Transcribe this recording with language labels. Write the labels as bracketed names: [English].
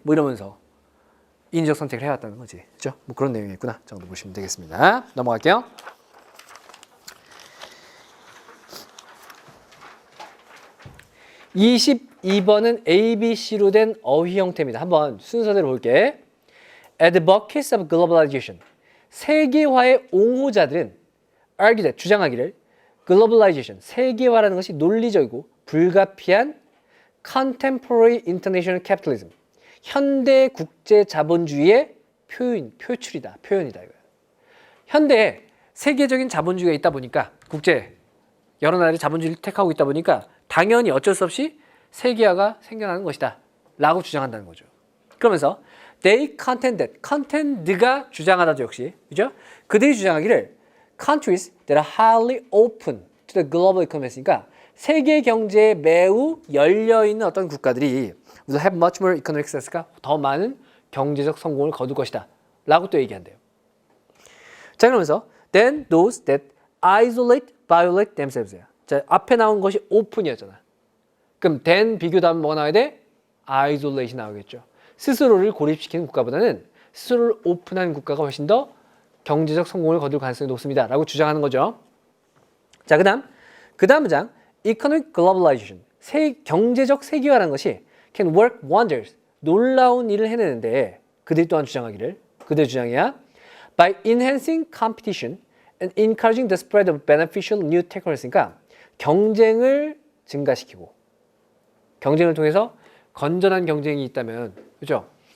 [Korean] 뭐 이러면서 인위적 선택을 해왔다는 거지. 그죠? 뭐 그런 내용이겠구나 정도 보시면 되겠습니다. 넘어갈게요. 22번은 A, B, C로 된 어휘 형태입니다. 한번 순서대로 볼게. [English] Advocates of globalization. [Korean] 세계화의 옹호자들은 argue, 주장하기를 globalization, 세계화라는 것이 논리적이고 불가피한 [English] contemporary international capitalism, [Korean] 현대 국제 자본주의의 표출이다, 표현이다 이거야. 현대에 세계적인 자본주의가 있다 보니까 국제 여러 나라의 자본주의를 택하고 있다 보니까 당연히 어쩔 수 없이 세계화가 생겨나는 것이다 라고 주장한다는 거죠. 그러면서 [English] they contend [Korean] 가 주장하다죠 역시. 그죠? 그들이 주장하기를 [English] countries that are highly open to the global economy [Korean] 했으니까 세계 경제에 매우 열려있는 어떤 국가들이 [English] will have much more economic success [Korean] 가 더 많은 경제적 성공을 거둘 것이다 라고 또 얘기한대요. 자 그러면서 [English] then those that violate themselves. [Korean] 자 앞에 나온 것이 open이었잖아. 그럼 then 비교 다음 뭐가 나와야 돼? isolate이 나오겠죠. 스스로를 고립시키는 국가보다는 스스로를 오픈한 국가가 훨씬 더 경제적 성공을 거둘 가능성이 높습니다 라고 주장하는 거죠. 자 그 다음 문장 [English] economic globalization [Korean] 경제적 세계화라는 것이 [English] can work wonders [Korean] 놀라운 일을 해내는데 그들이 또한 주장하기를 그들의 주장이야 [English] by enhancing competition and encouraging the spread of beneficial new technologies [Korean] 니까 경쟁을 증가시키고 경쟁을 통해서 건전한 경쟁이 있다면 그죠?